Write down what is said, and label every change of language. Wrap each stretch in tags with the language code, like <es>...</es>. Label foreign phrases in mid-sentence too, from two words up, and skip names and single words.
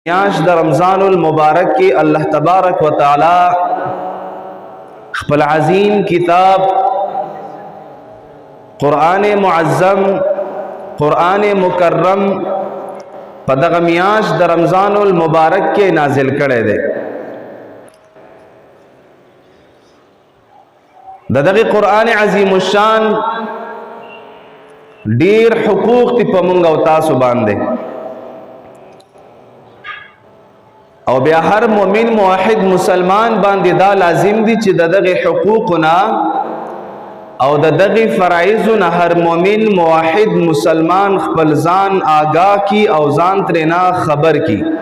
<ps>میاشت د رمضان المبارک کی اللہ تبارک و تعالی خپل عظیم کتاب قرآن معظم قرآن مکرم په دغه میاشت د رمضان المبارک کې نازل کړی دی. د دغه قرآن عظیم الشان ډیر حقوق تی په مونږ او تاسو باندې، او بیا هر مؤمن موحد مسلمان باندې دا لازم دي چې د دغه حقوقنا او د دغه فرایضنا هر مؤمن موحد مسلمان خپل ځان آگاه کی او ځان ترنا خبر کی.</ps>